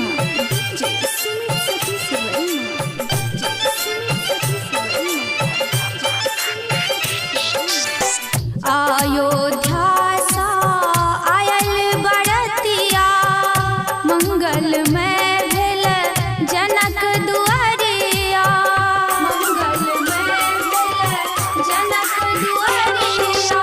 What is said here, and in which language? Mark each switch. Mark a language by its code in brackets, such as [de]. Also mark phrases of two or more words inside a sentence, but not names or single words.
[en] DJ Sumit Satish Verma. DJ Sumit Satish Verma. [mai] अयोध्या सा आयल बरतिया मंगल में भेल जनक दुआरिया। मंगल में भेल जनक दुआरिया।